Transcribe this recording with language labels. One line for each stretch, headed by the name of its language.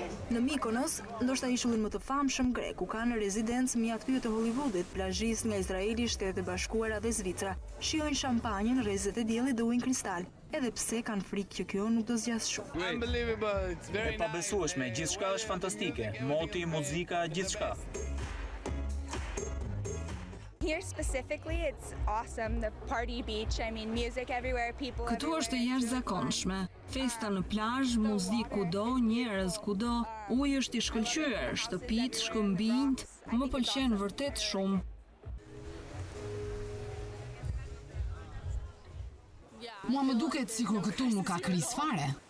Albanian: Në Mykonos, ndoshta ishullin më të famshëm grek, ku kanë rezidencë mjaft hyrë të Hollywoodit, plazhistë nga Izraeli, Shtetet e Bashkuara dhe Zvicra, shijojnë shampanjën, rrezet e diellit dhe ujin kristal, edhe pse kanë frikë që kjo nuk do zgjas shumë. E pabesueshme, gjithçka është fantastike, moti, muzika, gjithçka.
English: Here specifically, it's awesome. The party beach, I mean, music everywhere, people
Albanian: Këtu është e
English: everywhere.
Albanian: jashtëzakonshme. Festa në plazh, muzikë kudo, njerëz kudo, uji është i shkëlqyer, shtëpitë shkëmbijnë, më pëlqen vërtet shumë. Mua më duket sikur këtu nuk ka krizë fare.